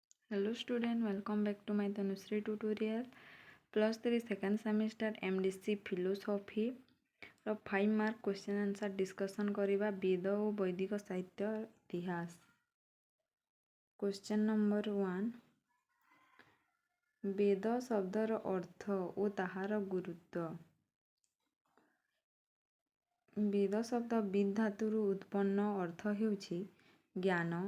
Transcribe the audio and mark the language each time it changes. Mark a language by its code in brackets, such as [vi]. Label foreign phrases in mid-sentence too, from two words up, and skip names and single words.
[en] Hello student, welcome back to my Tanushree tutorial. [or] +3 [en] second semester MDC philosophy [or] ର 5 [en] mark question answer discussion [or] କରିବା ବେଦ ଓ ବୈଦିକ ସାହିତ୍ୟ ଇତିହାସ। [en] Question number 1, [or] ବେଦ ଶବ୍ଦର ଅର୍ଥ ଓ ତାହାର ଗୁରୁତ୍ୱ। ବେଦ ଶବ୍ଦ ବିଦ୍ ଧାତୁରୁ ଉତ୍ପନ୍ନ, ଅର୍ଥ ହେଉଛି ଜ୍ଞାନ।